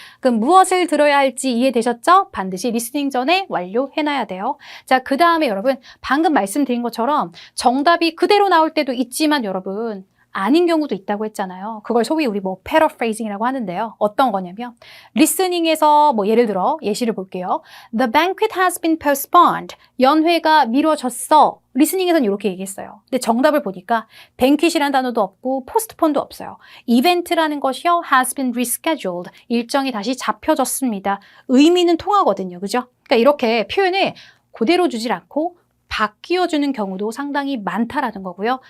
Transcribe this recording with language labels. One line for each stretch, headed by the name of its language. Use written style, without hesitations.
Korean: 그럼 무엇을 들어야 할지 이해되셨죠? 반드시 리스닝 전에 완료해놔야 돼요. 자, 그 다음에 여러분 방금 말씀드린 것처럼 정답이 그대로 나올 때도 있지만 여러분 아닌 경우도 있다고 했잖아요. 그걸 소위 우리 뭐 패러프레이징이라고 하는데요. 어떤 거냐면 리스닝에서 뭐 예를 들어 예시를 볼게요.
English: The banquet has been postponed.
Korean: 연회가 미뤄졌어. 리스닝에서는 이렇게 얘기했어요. 근데 정답을 보니까 banquet이라는 단어도 없고 postpone도 없어요. 이벤트라는 것이요.
English: has been rescheduled.
Korean: 일정이 다시 잡혀졌습니다. 의미는 통하거든요. 그죠? 그러니까 이렇게 표현을 그대로 주질 않고 바뀌어주는 경우도 상당히 많다라는 거고요.